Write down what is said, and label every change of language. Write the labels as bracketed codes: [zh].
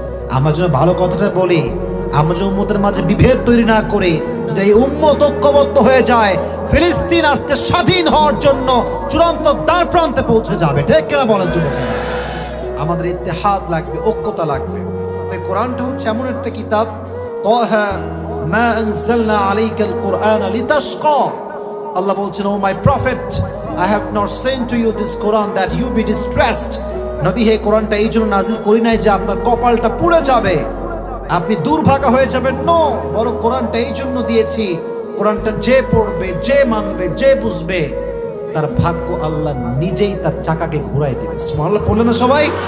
[bn] আমরা যেন ভালো কথাটা বলি, আমরা যেন উম্মতের মাঝে বিভেদ তৈরি না করে, যদি এই উম্মত ঐক্যবদ্ধ হয়ে যায়, ফিলিস্তিন আজকে স্বাধীন হওয়ার জন্য চূড়ান্ত দ্বার প্রান্তে পৌঁছে যাবে। ঠিক কিনা বলেন যুবকেরা? আমাদের ইত্তেহাদ লাগবে, ঐক্যতা লাগবে। তাই কোরআনটা হচ্ছে এমন একটা কিতাব, [ar] তাহা মা আনজালনা আলাইকাল কুরআন লিতাশকা। [bn] আল্লাহ বলছেন, [en] O my prophet, I have not sent to you this Quran that you be distressed. [bn] নবী হে, কোরআনটা এই জন্য নাজিল করি নাই যে আপনার কপালটা পুড়ে যাবে, আপনি দুর্ভাগা হয়ে যাবেন। নো, বরং কোরআনটা এই জন্য দিয়েছি, কোরআনটা যে পড়বে, যে মানবে, যে বুঝবে, তার ভাগ্য আল্লাহ নিজেই তার চাকাকে ঘুরাই দেবে। সুবহানাল্লাহ বললেন না সবাই?